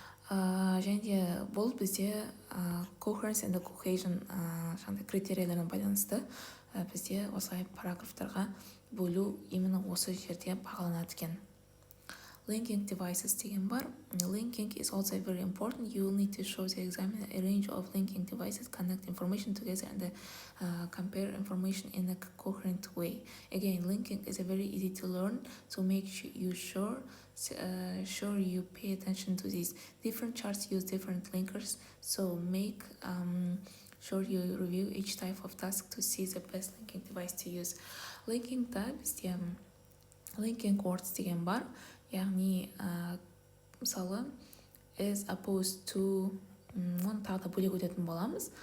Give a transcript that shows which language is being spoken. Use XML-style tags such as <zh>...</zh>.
<kk>Және де бұл бізде coherence and cohesion критерияларына байланысты бізде осылай параграфтарға бөлу именно осы жерде бағаланады екен. Linking devices деген бар.</kk> <en>Linking is also very important. You will need to show the examiner a range of linking devices, connect information together, and compare information in a coherent way. Again, linking is very easy to learn, so make sure you pay attention to these. Different charts use different linkers, so make sure you review each type of task to see the best linking device to use.</en> <kk>Linking bizde linking words деген бар. Яғни, мысалы,</kk> <en>as opposed to,</en> <kk>оны тағы да бөлек өтетін боламыз.</kk>